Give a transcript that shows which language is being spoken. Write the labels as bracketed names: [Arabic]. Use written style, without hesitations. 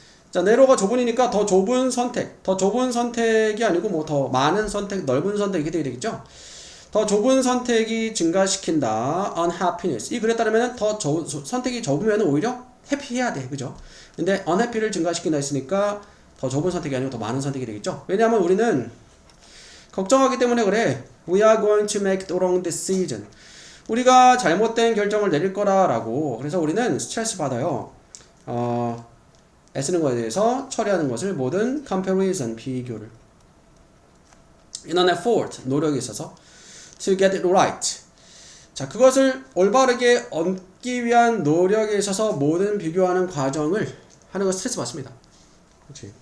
[Korean] 자, narrow가 좁으니까 더 좁은 선택. 더 좁은 선택이 아니고 뭐 더 많은 선택, 넓은 선택 이렇게 되겠죠. 더 좁은 선택이 증가시킨다. [English] unhappiness. [Korean] 이 글에 따르면 더 선택이 좁으면 오히려 해피해야 돼. 그죠? 근데 unhappy를 증가시킨다 했으니까 더 좁은 선택이 아니고 더 많은 선택이 되겠죠. 왜냐하면 우리는 걱정하기 때문에 그래. [English] We are going to make the wrong decision. [Korean] 우리가 잘못된 결정을 내릴 거라라고. 그래서 우리는 스트레스 받아요. 애쓰는 것에 대해서 처리하는 것을 모든 comparison 비교를 [English] in an effort [Korean] 노력이 있어서 [English] to get it right. [Korean] 자, 그것을 올바르게 얻기 위한 노력에 있어서 모든 비교하는 과정을 하는 거 스트레스 받습니다. 그렇지.